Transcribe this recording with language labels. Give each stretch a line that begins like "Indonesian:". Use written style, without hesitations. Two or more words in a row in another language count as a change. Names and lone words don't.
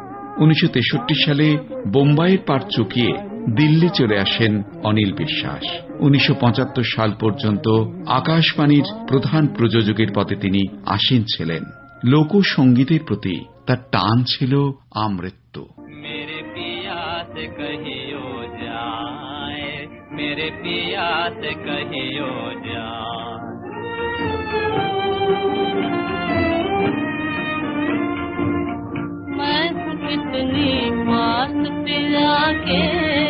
Bangla: 1963 সালে বোম্বাইয়ের পাট চুকিয়ে দিল্লি চলে আসেন অনিল বিশ্বাস। 1975 সাল পর্যন্ত আকাশবাণীর প্রধান প্রযোজকের পদে তিনি আসীন ছিলেন। লোকসঙ্গীতের প্রতি তার টান ছিল আমৃত্য।
Hindi: मेरे पिया से कहियो जाए, मेरे पिया से कहियो जाए, मैं कितनी पास पिया के